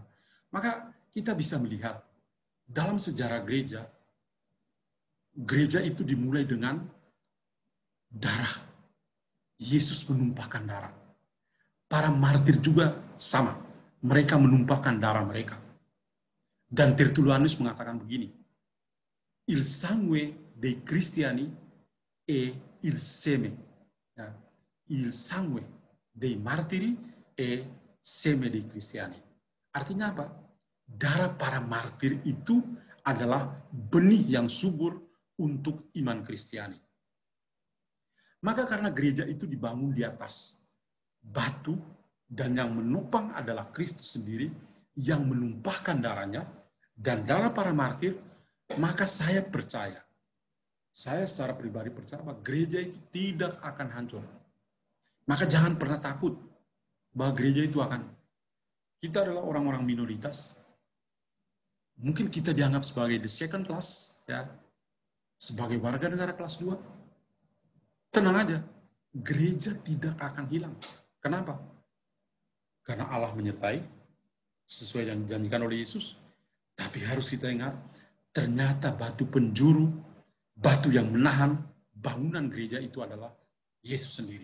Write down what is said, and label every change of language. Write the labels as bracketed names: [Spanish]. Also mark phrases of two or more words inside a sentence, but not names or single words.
[Indonesian] Maka kita bisa melihat dalam sejarah gereja, gereja itu dimulai dengan darah. Yesus menumpahkan darah. Para martir juga sama. Mereka menumpahkan darah mereka. Dan Tertullianus mengatakan begini, [Italian] il sangue dei cristiani e il seme. Ya. Il sangue dei martiri e seme dei cristiani. [Indonesian] Artinya apa? Darah para martir itu adalah benih yang subur untuk iman Kristiani. Maka karena gereja itu dibangun di atas batu dan yang menopang adalah Kristus sendiri yang menumpahkan darahnya dan darah para martir, maka saya percaya, saya secara pribadi percaya bahwa gereja itu tidak akan hancur. Maka jangan pernah takut bahwa gereja itu akan, kita adalah orang-orang minoritas. Mungkin kita dianggap sebagai [English] the second class, [Indonesian] ya, sebagai warga negara kelas 2. Tenang aja, gereja tidak akan hilang. Kenapa? Karena Allah menyertai, sesuai yang dijanjikan oleh Yesus. Tapi harus kita ingat, ternyata batu penjuru, batu yang menahan bangunan gereja itu adalah Yesus sendiri.